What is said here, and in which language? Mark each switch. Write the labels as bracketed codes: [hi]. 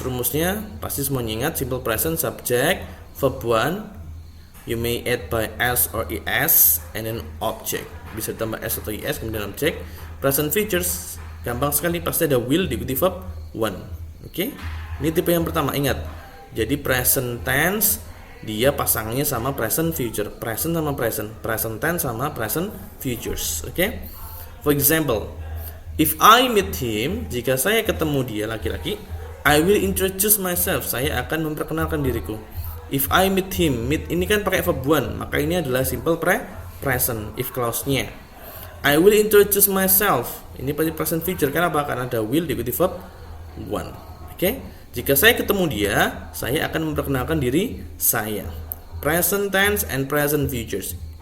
[id] Rumusnya pasti semuanya ingat, [en] simple present subject, verb 1, you may add by s or es, and then object. [id] Bisa tambah s atau es kemudian object. Present features gampang sekali, pasti ada will diikuti verb 1. Oke, ini tipe yang pertama, ingat. Jadi present tense dia pasangannya sama present future, present sama present tense sama present futures. [en] Okay? For example, if I meet him, [id] jika saya ketemu dia laki-laki, [en] I will introduce myself, [id] saya akan memperkenalkan diriku. [en] If I meet him, [id] meet ini kan pakai verb 1, maka ini adalah simple present if clause-nya. [en] I will introduce myself. [id] Ini pasti present future. Kenapa? Karena ada will diikuti verb one. Oke. Jika saya ketemu dia, saya akan memperkenalkan diri saya. [en] Present tense and present futures.